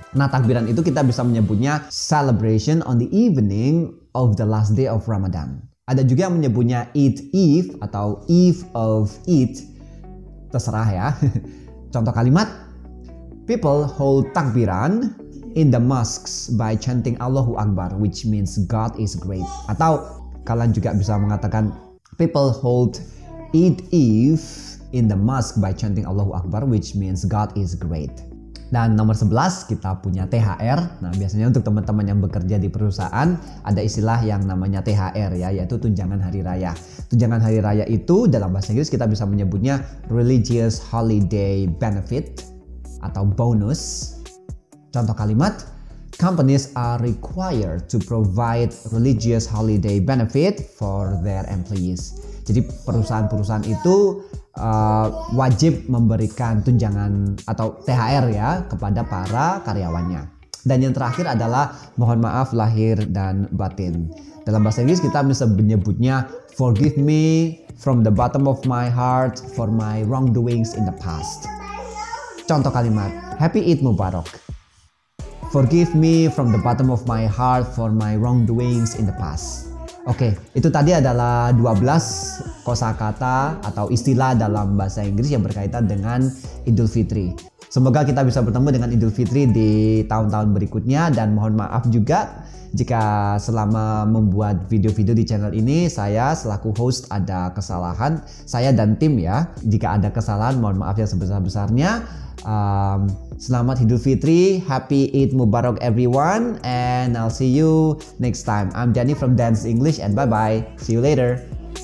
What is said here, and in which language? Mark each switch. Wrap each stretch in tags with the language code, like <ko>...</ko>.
<id>Nah, takbiran itu kita bisa menyebutnya</id> <en>celebration on the evening of the last day of Ramadan.</en> <id>Ada juga yang menyebutnya Eid Eve atau Eve of Eid. Terserah ya. Contoh kalimat,</id> <en>people hold takbiran in the mosques by chanting Allahu Akbar, which means God is great.</en> <id>Atau kalian juga bisa mengatakan</id> <en>people hold Eid Eve in the mosque by chanting Allahu Akbar, which means God is great.</en> <id>Dan nomor 11 kita punya THR. Nah, biasanya untuk teman-teman yang bekerja di perusahaan ada istilah yang namanya THR ya, yaitu tunjangan hari raya. Tunjangan hari raya itu dalam bahasa Inggris kita bisa menyebutnya</id> <en>religious holiday benefit</en> <id>atau bonus.</id> <en>Contoh kalimat, companies are required to provide religious holiday benefit for their employees.</en> <id>Jadi perusahaan-perusahaan itu wajib memberikan tunjangan atau THR ya kepada para karyawannya. Dan yang terakhir adalah mohon maaf lahir dan batin. Dalam bahasa Inggris kita bisa menyebutnya</id> <en>forgive me from the bottom of my heart for my wrongdoings in the past.</en> <id>Contoh kalimat,</id> <en>Happy Eid Mubarak. Forgive me from the bottom of my heart for my wrongdoings in the past.</en> <id>Oke, itu tadi adalah 12 kosakata atau istilah dalam bahasa Inggris yang berkaitan dengan Idul Fitri. Semoga kita bisa bertemu dengan Idul Fitri di tahun-tahun berikutnya, dan mohon maaf juga jika selama membuat video-video di channel ini saya selaku host ada kesalahan, saya dan tim ya. Jika ada kesalahan mohon maaf yang sebesar-besarnya. Selamat Idul Fitri,</id> <en>Happy Eid Mubarak everyone, and I'll see you next time. I'm Danny from Dance English, and bye bye. See you later.</en>